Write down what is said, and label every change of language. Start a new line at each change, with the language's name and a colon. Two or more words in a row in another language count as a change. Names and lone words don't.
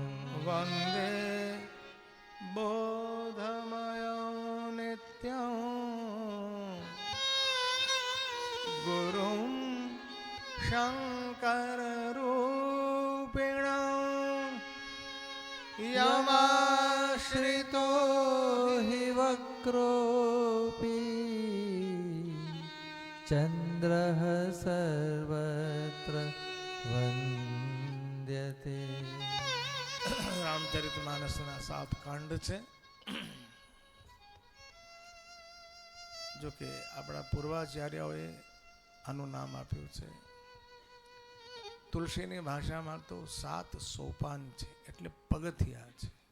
Sanskrit: वंदे बोधमयो नित्यं गुरुं शंकर रूपिणं यमाश्रितो हि वक्रोऽपि चन्द्रः सर्वत्र वन्द्यते.
Gujarati: રામચરિતમાનસના 7 કાંડ છે. જો કે આપણા પૂર્વાચાર્યોએ આનું નામ આપ્યું છે. તુલસીની ભાષામાં તો 7 સોપાન છે, એટલે પગથિયા છે.